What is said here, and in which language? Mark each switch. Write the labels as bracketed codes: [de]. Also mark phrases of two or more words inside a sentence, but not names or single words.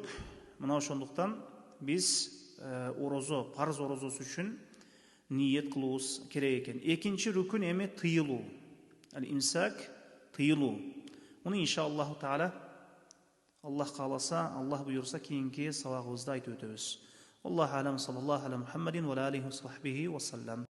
[ky] Мына ошондуктан биз парыз орозосу үчүн ниет кылуубуз керек экен. 2-чи рүкүн эми тыйылуу. Имсак, тыйылуу. Муну [ar] إن شاء الله تعالى [ky] Аллах кааласа, Аллах буйрса кийинки сабагыбызда айтып өтөбүз. [ar] الله أعلم، صلى الله على محمد وعليه وصحبه وسلم.